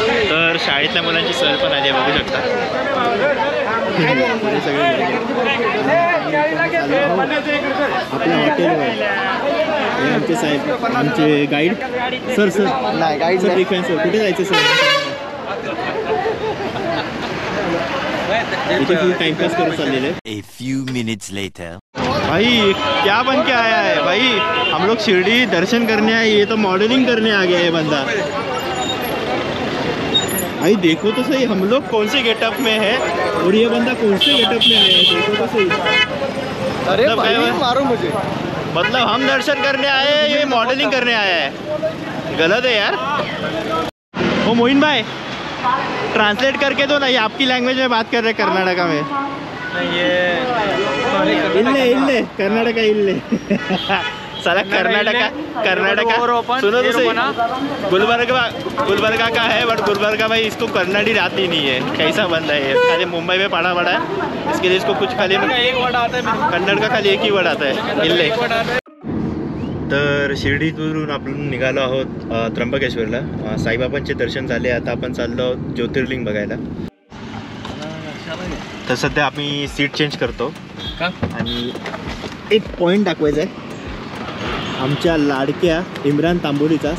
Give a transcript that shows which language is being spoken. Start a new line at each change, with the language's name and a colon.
Marathi: तर शाळेतल्या मुलांची सहल पण आली आहे, बघू शकता. सगळे आपल्या हॉटेलवर आमचे साहेब, आमचे गाईड सर. नाही गाईड सर, डिफेन्स सर. कुठे जायचं सर? इथे फुल टाइमपास करत चाललेले.
English: A few minutes later.
Hindi: भाई क्या बन के आया है भाई? हम लोग शिरडी दर्शन करने आए, ये तो मॉडलिंग करने आ गया है बंदा. भाई देखो तो सही, हम लोग कौन से गेटअप में है और ये बंदा कौन से गेटअप में आया है, देखो तो सही. अरे भाई मारो मुझे. मतलब हम दर्शन करने आए हैं, ये मॉडलिंग करने आया है. गलत है यार. ओ मोइन भाई, ट्रांसलेट करके दो ना, ये आपकी लैंग्वेज में बात कर रहे कर्नाटका में।
Kannada: इल्ले इल्ले
Hindi: कर्नाटका इल्ले साला कर्नाटका सुनो तो सही, गुलबर्गा का है बट गुलबर्गा भाई इसको कन्नड़ी आती नहीं है, कैसा बंदा है खाली मुंबई में पढ़ा है इसके लिए इसको कुछ खाली एक वर्ड आता है कन्नड़ का, खाली एक ही वर्ड आता है इल्ले।
Marathi: तर शिर्डीतून आपण निघालो आहोत त्र्यंबकेश्वरला, साईबाबांचे दर्शन झाले, आता आपण चाललो आहोत ज्योतिर्लिंग बघायला। तर सध्या आम्ही सीट चेंज करतो का, आणि एक पॉईंट दाखवायचा आहे आमच्या लाडक्या इम्रान तांबोलीचा।